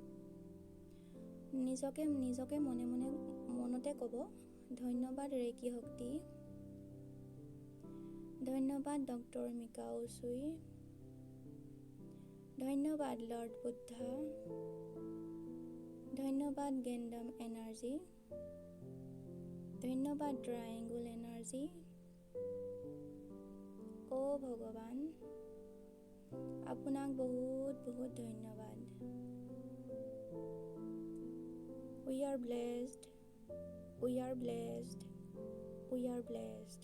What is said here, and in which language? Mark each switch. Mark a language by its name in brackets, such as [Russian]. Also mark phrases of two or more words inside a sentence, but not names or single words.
[Assamese] নিজকে মনতে ক'ব, ধন্যবাদ ৰেকি শক্তি, ধন্যবাদ ডক্টৰ মিকা উচুই, ধন্যবাদ লৰ্ড বুদ্ধা, ধন্যবাদ গেণ্ডাম এনাৰ্জি, ধন্যবাদ [English] triangle energy. [Assamese] অ' ভগৱান, আপোনাক বহুত বহুত ধন্যবাদ। [English] We are blessed, we are blessed, we are blessed.